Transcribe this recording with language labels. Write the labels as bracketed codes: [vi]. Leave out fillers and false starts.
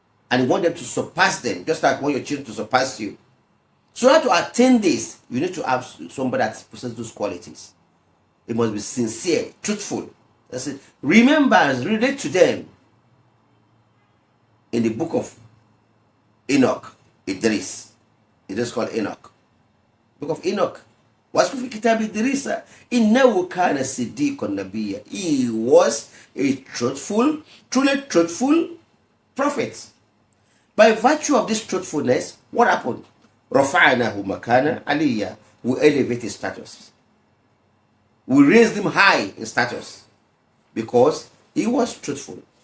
[en] And you want them to surpass them, just like you want your children to surpass you. So how to attain this, you need to have somebody that possesses those qualities. It must be sincere, truthful. That's it. Remember and relate to them. In the book of Enoch, Idris. It is called Enoch. Book of Enoch. [ar] What's في كتاب إدريس إنه كان صديقا نبيا. [en] He was a truthful, truly truthful prophet. By virtue of this truthfulness, what happened? [ar] رفعناه مكانا عليا. [en] We elevate his status. We raised him high in status because he was truthful.